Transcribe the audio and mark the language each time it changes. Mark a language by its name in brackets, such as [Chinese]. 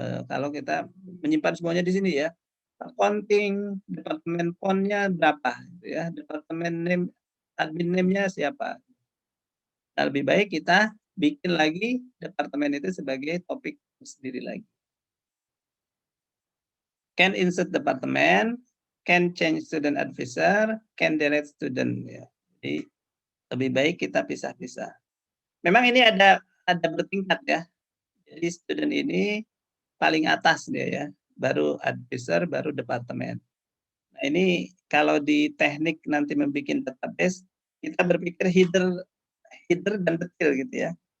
[Indonesian] Kalau kita menyimpan semuanya di sini ya, accounting, departemen pon-nya berapa gitu ya, departemen name, admin name-nya siapa. Nah, lebih baik kita bikin lagi departemen itu sebagai topik sendiri lagi. [English] Can insert departemen, can change student advisor, can delete student ya. [Indonesian] Jadi lebih baik kita pisah-pisah. Memang ini ada bertingkat ya. Jadi student ini paling atas dia ya, baru advisor, baru departemen. Nah, ini kalau di teknik nanti membuat database, kita berpikir header header dan detail gitu ya.